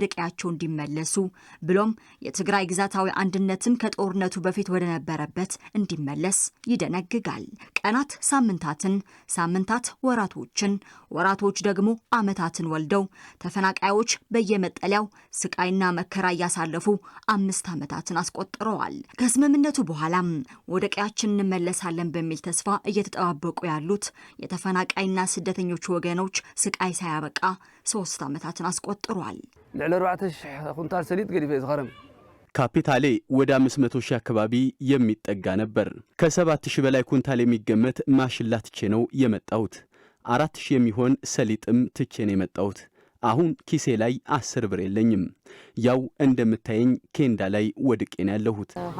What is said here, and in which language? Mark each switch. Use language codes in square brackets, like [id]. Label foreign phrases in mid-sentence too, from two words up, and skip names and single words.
[am] ቀያቸው እንዲመለሱ ብሎም የትግራይ ግዛታዊ አንድነትም ከጦርነቱ በፊት ወደ ነበረበት እንዲመለስ ይደነግጋል። ቀናት ሳምንታትን፣ ሳምንታት ወራቶችን፣ ወራቶች ደግሞ ዓመታትን ወልደው ተፈናቃዮች በየመጠለያው ስቃይና መከራ እያሳለፉ 5 ዓመታትን አስቆጥረዋል። ከስምምነቱ በኋላም ወደ ቀያችን እንመለሳለን በሚል ተስፋ እየተጠባበቁ ያሉት የተፈናቃይና ስደተኞች ወገኖች ስቃይ ሳያበቃ 3 ዓመታትን አስቆጥሯል። [ti] ልዕሊ 4,000 ኩንታል ሰሊጥ ገዲፈ ዝኸረም [am] ካፒታሌ ወደ 500 ሺህ አካባቢ የሚጠጋ ነበር። ከ7,000 በላይ ኩንታል የሚገመት ማሽላ ትቼ ነው የመጣሁት። 4,000 የሚሆን ሰሊጥም ትቼ ነው የመጣሁት። አሁን ኪሴ ላይ 10 ብር የለኝም። ያው እንደምታየኝ ኬንዳ ላይ ወድቄ ነው ያለሁት።